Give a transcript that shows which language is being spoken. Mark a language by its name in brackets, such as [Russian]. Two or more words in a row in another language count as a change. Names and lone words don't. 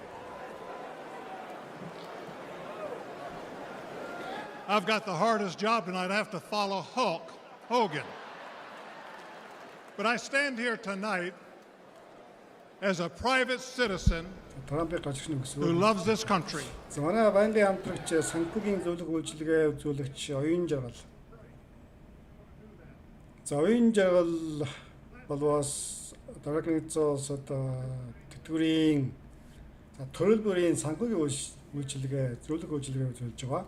[English] I've got the hardest job tonight. I have to follow Hulk Hogan. But I stand here tonight as a private citizen who loves this country. [Mongolian] За манай банкын хамтрагч санхүүгийн зөвлөх үйлчилгээ үзүүлэгч оюун жаргал. За оюун жаргал болвоос дараагийн одоо тэтгэврийн төрөл бүрийн санхүүгийн үйлчилгээ зөвлөх үйлчилгээ үзүүлж байгаа.